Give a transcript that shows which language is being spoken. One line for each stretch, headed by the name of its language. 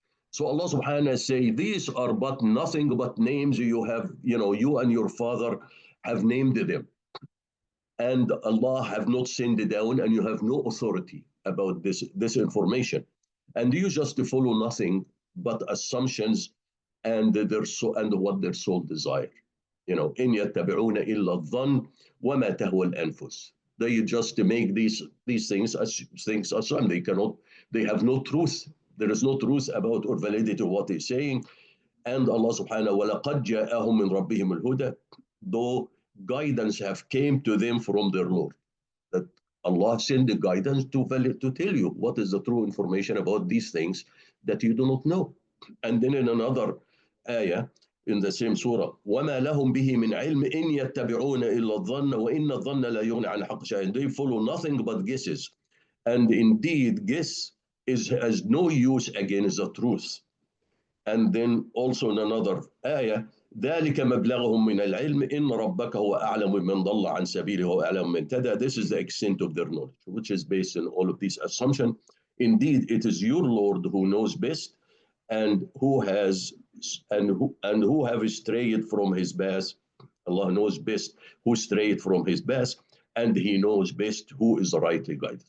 English: So Allah subhanahu wa ta'ala say, these are but nothing but names you have, you and your father have named them. And Allah have not sent it down, and you have no authority about this information. And you just follow nothing but assumptions and what their soul desire.
Arabic: إن يتبعون إلا الظن وما تهوى الأنفس.
English: They just make these things as things as some. They have no truth. There is no truth about or validity of what they're saying. And Allah subhanahu wa ta'ala,
Arabic: وَلَقَدْ جَاءَهُم مِّن رَبِّهِمُ الْهُدَى,
English: though guidance have came to them from their Lord. That Allah sent the guidance to tell you what is the true information about these things that you do not know. And then in another ayah, in the same surah,
Arabic: وَمَا لَهُمْ بِهِ مِنْ عِلْمٍ إِنْ يَتَّبِعُونَ إِلَّا الظَّنَّ وَإِنَّ الظَّنَّ لَا يُغْنِي عَنْ الْحَقِّ شَيْئًا.
English: They follow nothing but guesses. And indeed, guess has no use against the truth. And then also in another ayah,
Arabic: ذلك مبلغهم من العلم إن ربك هو أعلم من ضل عن سبيله وأعلم من اهتدى.
English: This is the extent of their knowledge, which is based on all of these assumptions. Indeed, it is your Lord who knows best, and who have strayed from his path. Allah knows best who strayed from his path, and He knows best who is rightly guided.